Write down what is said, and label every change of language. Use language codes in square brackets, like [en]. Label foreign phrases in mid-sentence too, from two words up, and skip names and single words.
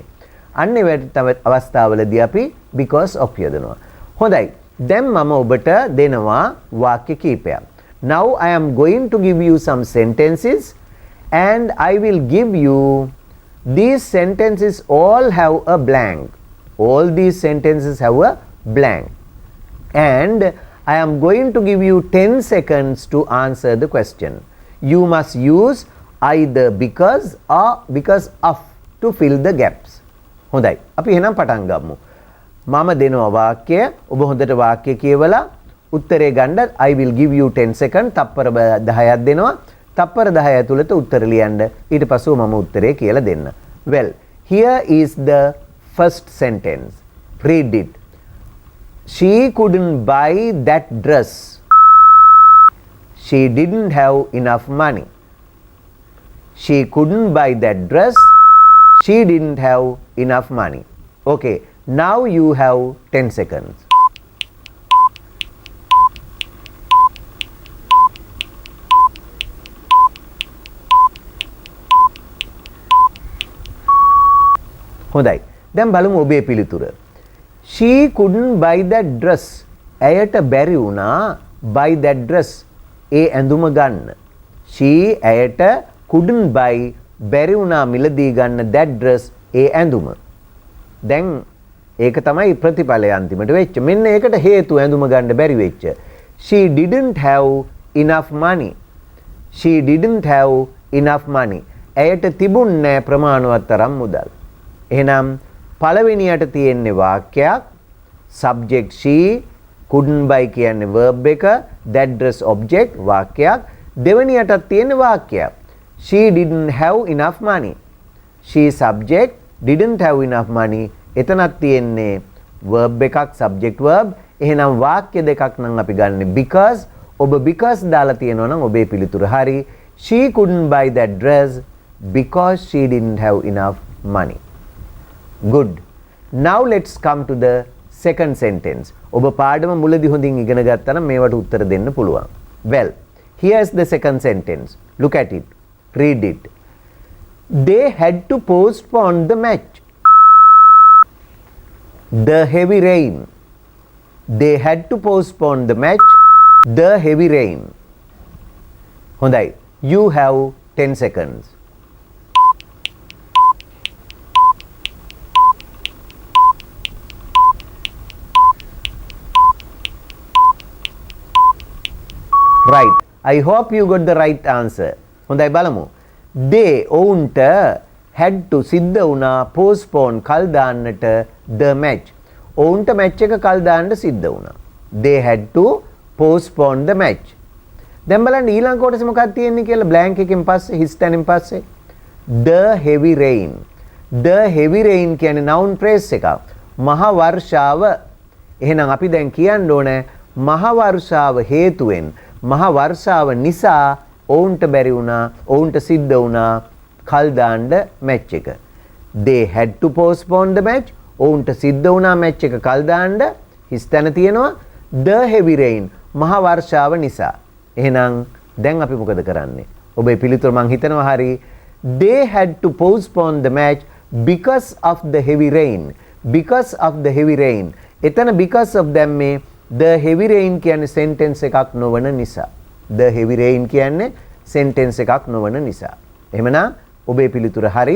[si] අන්නේ වැඩ අවස්ථාවලදී අපි [en] because of [si] යදනවා. හොඳයි. දැන් මම ඔබට දෙනවා වාක්‍ය කීපයක්. [en] Now I am going to give you some sentences and I will give you, these sentences all have a blank. All these sentences have a blank. And I am going to give you 10 seconds to answer the question. You must use either because or because of to fill the gaps. [si] හොඳයි. අපි එහෙනම් පටන් ගමු. මම දෙනවා වාක්‍ය, ඔබ හොඳට වාක්‍ය කියවලා උත්තරේ ගන්න. [en] I will give you 10 seconds. [si] තප්පර 10ක් දෙනවා. තප්පර 10 ඇතුළත උත්තර ලියන්න. ඊට පස්ව මම උත්තරේ කියලා දෙන්න. [en] Well, here is the first sentence. Read it. She couldn't buy that dress. She didn't have enough money. She couldn't buy that dress. She didn't have enough money. Okay, now you have 10 seconds. [si] හොඳයි. දැන් බලමු ඔබේ පිළිතුර. [en] She couldn't buy that dress. [si] ඇයට බැරි වුණා [en] buy that dress. [si] ඒ ඇඳුම ගන්න. She ඇයට [en] couldn't buy [si] බැරි වුණා මිලදී ගන්න [en] that dress. [si] ඒ ඇඳුම. දැන් ඒක තමයි ප්‍රතිඵලය අන්තිමට වෙච්ච. මෙන්න ඒකට හේතු ඇඳුම ගන්න බැරි වෙච්ච. [en] She didn't have enough money. She didn't have enough money. [si] ඇයට තිබුණේ ප්‍රමාණවත් තරම් මුදල්. එහෙනම් පළවෙනියට තියෙන්නේ වාක්‍යයක්, [en] subject she, couldn't buy කියන්නේ verb එක, that dress object වාක්‍යයක්. [si] දෙවෙනියටත් තියෙන්නේ වාක්‍යයක්, [en] she didn't have enough money. She subject, didn't have enough money. [si] එතනත් තියෙන්නේ verb එකක්, subject verb. එහෙනම් වාක්‍ය දෙකක් නම් අපි ගන්න because. ඔබ because දාලා තියෙනවා නම් ඔබේ පිළිතුර හරි. [en] She couldn't buy that dress because she didn't have enough money. Good. Now let's come to the second sentence. [si] ඔබ පාඩම මුලදී හොඳින් ඉගෙන ගත්තා නම් මේවට උත්තර දෙන්න පුළුවන්. [en] Well, here's the second sentence. Look at it. Read it. They had to postpone the match. The heavy rain. They had to postpone the match. The heavy rain. හොඳයි. You have 10 seconds. Right. I hope you got the right answer. [si] හොඳයි බලමු. [en] They ඔවුන්ට had to [si] සිද්ධ වුණා [en] postpone [si] කල් දාන්නට [en] the match. [si] ඔවුන්ට match එක කල් දාන්න සිද්ධ වුණා. [en] They had to postpone the match. [si] දැන් බලන්න ඊළඟ කොටස මොකක්ද තියෙන්නේ කියලා blank එකෙන් පස්සේ හිස් තැනින් පස්සේ [en] the heavy rain. The heavy rain කියන්නේ noun phrase එකක්. [si] මහ වර්ෂාව. එහෙනම් අපි දැන් කියන්න ඕනේ මහ වර්ෂාව හේතුවෙන් මහා වර්ෂාව නිසා ඔවුන්ට බැරි වුණා, ඔවුන්ට සිද්ධ වුණා කල් දාන්න මැච් එක. [en] They had to postpone the match. [si] ඔවුන්ට සිද්ධ වුණා මැච් එක කල් දාන්න. හිස්තැන තියෙනවා [en] the heavy rain. [si] මහා වර්ෂාව නිසා. එහෙනම් දැන් අපි මොකද කරන්නේ? ඔබේ පිළිතුර මං හිතනවා හරි. [en] They had to postpone the match because of the heavy rain. Because of the heavy rain. [si] එතන [en] because of [si] දැම්මේ [en] the heavy rain [si] කියන්නේ sentence එකක් නොවන නිසා. [en] The heavy rain [si] කියන්නේ sentence එකක් නොවන නිසා. එහෙමනම් ඔබේ පිළිතුර හරි.